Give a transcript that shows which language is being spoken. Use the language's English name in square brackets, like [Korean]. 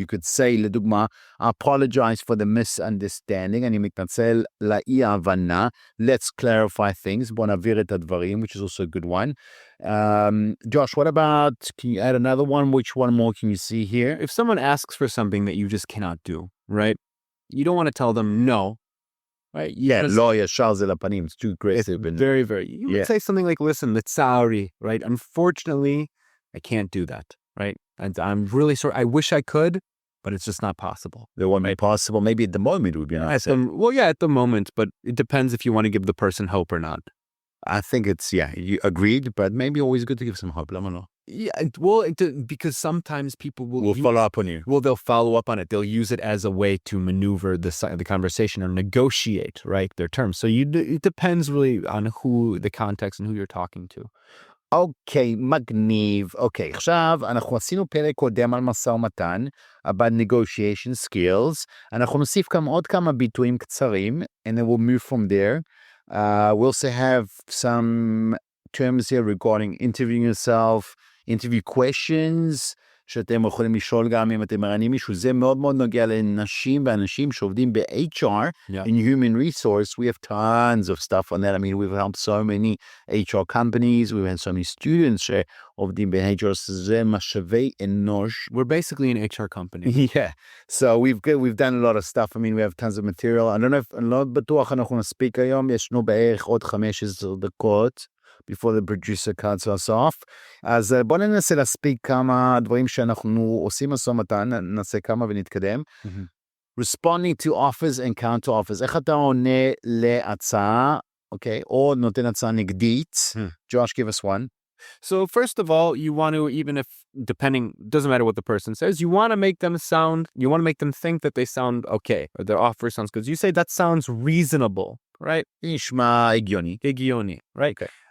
[English] You could say, לדוגמה, I apologize for the misunderstanding, [Hebrew] אני מתנצל לאי הבנה, [English] let's clarify things, [Hebrew] בוא נעביר את הדברים, [English] which is also a good one. Josh, what about, can you add another one? Which one more can you see here? If someone asks for something that you just cannot do, right? You don't want to tell them no. Right? [Hebrew] לא ישר זה לפנים, [English] it's too aggressive. Very, very. You would say something like, listen, sorry, right? Unfortunately, I can't do that, right? And I'm really sorry. I wish I could, but it's just not possible. It won't be possible. Maybe at the moment it would be nice. At the moment, but it depends if you want to give the person hope or not. I think it's, you agreed, but maybe always good to give some hope. I don't know. Yeah, well, because sometimes people will follow up on you. Well, they'll follow up on it. They'll use it as a way to maneuver the conversation or negotiate, right, their terms. So it depends really on the context and who you're talking to. [Hebrew] אוקיי, מגניב. אוקיי, עכשיו אנחנו עשינו פרק קודם על משא ומתן, [English] about negotiation skills. [Hebrew] אנחנו נוסיף עוד כמה ביטויים קצרים, [English] and then we'll move from there. We also have some terms here regarding interviewing yourself, interview questions, [Hebrew] שאתם יכולים לשאול גם אם אתם מראיינים מישהו. זה מאוד מאוד נוגע לנשים ואנשים שעובדים ב-HR, [English] in human resource. We have tons of stuff on that. I mean, we've helped so many HR companies. We've had so many students [Hebrew] שעובדים ב-HR. זה משאבי אנוש. [English] We're basically an HR company. Yeah. So we've done a lot of stuff. I mean, we have tons of material. [Hebrew] אני לא בטוח אנחנו נספיק היום. ישנו בערך עוד 15 דקות. [English] before the producer cuts us off. [Hebrew] אז בוא ננסה להספיק כמה דברים שאנחנו עושים משא ומתן, ננסה כמה ונתקדם. [English] Responding to offers and counter offers. [Hebrew] איך אתה עונה להצעה, אוקיי? או נותן הצעה נגדית. [English] Josh, give us one. So first of all, you want to, even if depending, doesn't matter what the person says, you want to make them think that they sound okay, or their offer sounds good. You say that sounds reasonable, right? [Hebrew] נשמע הגיוני. Higioni, right? [English] Okay.